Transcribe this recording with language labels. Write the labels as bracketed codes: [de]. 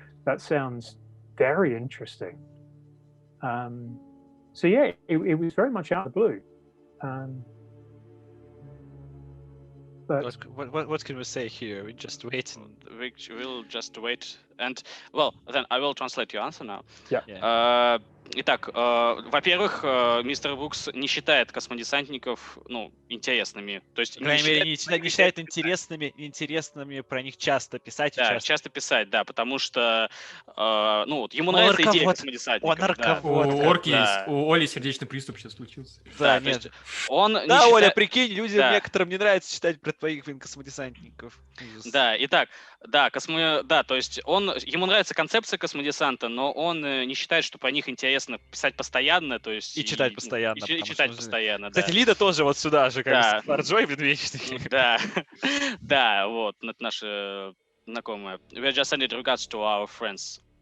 [en] That sounds very interesting. So yeah, it was very much out of the blue. But what can we say here? We just wait. We'll just wait. And well, then I will translate your answer now. Yeah. [ru] Итак, во-первых, мистер Брукс не считает космодесантников, интересными. То есть По крайней мере, не считает интересными про них часто писать. Да, часто писать, да, потому что, ему нравится идея космодесантников. Он орковод. У Оли сердечный приступ сейчас случился. Да, нет. Да, Оля, прикинь, людям некоторым не нравится читать про твоих, космодесантников. Да, итак, то есть ему нравится концепция космодесанта, но он не считает, что про них интересно писать постоянно, то есть... И читать постоянно. И читать постоянно, да. Кстати, Лида тоже вот сюда же, как Фарджой, медведь. Да, вот, это наши знакомые. [en] We're just sending regards to our friends.